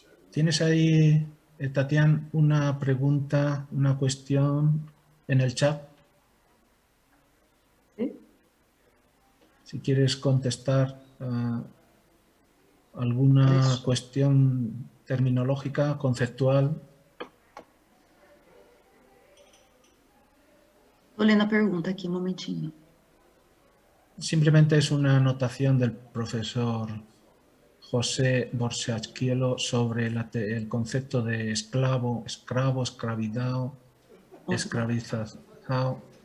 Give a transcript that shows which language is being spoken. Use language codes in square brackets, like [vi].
[es] ¿Tienes ahí, Tatiana, una pregunta, una cuestión en el chat? Sí. Si quieres contestar alguna cuestión terminológica, conceptual. [pt] Estou lendo a pergunta aqui, um momentinho. [es] Simplemente es una anotación del profesor José Borsachielo sobre el concepto de esclavo, escravidad, escravizado.